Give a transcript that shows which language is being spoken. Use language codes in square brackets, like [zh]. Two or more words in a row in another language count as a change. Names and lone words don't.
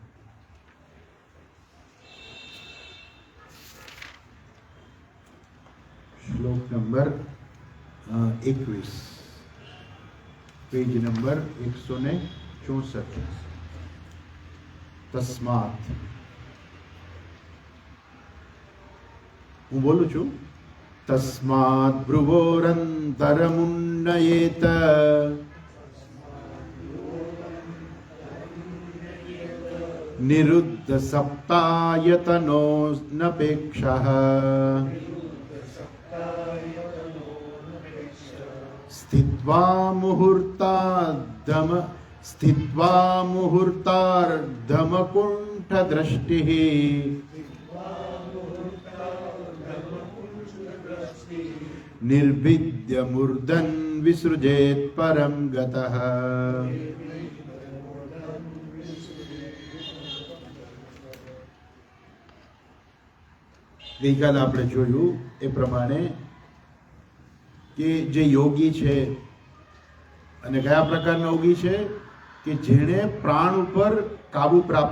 [gu] શ્લોક નંબર 21, [en] page number [gu] 164। तस्मात् હું બોલું છું। [sa] तस्मात् भ्रुवोरंतरमुन्नयेत निरुद्ध सप्तायतनोऽनपेक्षः स्थित्वा मुहूर्तार्धमकुण्ठदृष्टिः निर्भिद्य मूर्धन् विसृजेत् परं गतः। [gu] ગઈકાલે આપણે જોયું એ પ્રમાણે કે જે યોગી છે અને કયા પ્રકારના યોગી છે કે જેણે પ્રાણ ઉપર કાબુ પ્રાપ્ત